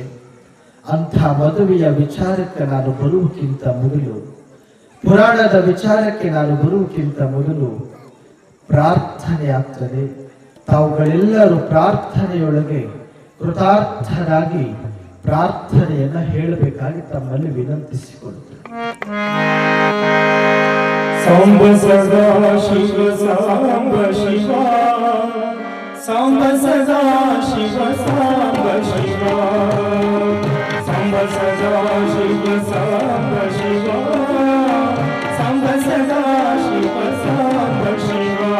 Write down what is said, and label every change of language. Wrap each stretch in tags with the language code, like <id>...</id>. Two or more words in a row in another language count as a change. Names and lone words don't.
<kn>ಅಂಥ ಮದುವೆಯ ವಿಚಾರಕ್ಕೆ ನಾನು ಬರುವುದಕ್ಕಿಂತ ಮೊದಲು, ಪುರಾಣದ ವಿಚಾರಕ್ಕೆ ನಾನು ಬರುವುದಕ್ಕಿಂತ ಮೊದಲು ಪ್ರಾರ್ಥನೆ ಆಗ್ತದೆ. ತಾವುಗಳೆಲ್ಲರೂ ಪ್ರಾರ್ಥನೆಯೊಳಗೆ ಕೃತಾರ್ಥರಾಗಿ ಪ್ರಾರ್ಥನೆಯನ್ನು ಹೇಳಬೇಕಾಗಿ ತಮ್ಮಲ್ಲಿ ವಿನಂತಿಸಿಕೊಳ್ತೇನೆ. ಸಾಂಬ ಸದಾ ಶಿವ ಸಾಂಬ ಶಿವ, ಸಾಂಬ ಸದಾ ಶಿವ ಸಾಂಬ ಶಿವ, ಸಾಂಬ ಸದಾ ಶಿವ ಸಾಂಬ ಶಿವ, ಸಾಂಬ ಸದಾ ಶಿವ ಸಾಂಬ ಶಿವ.</kn>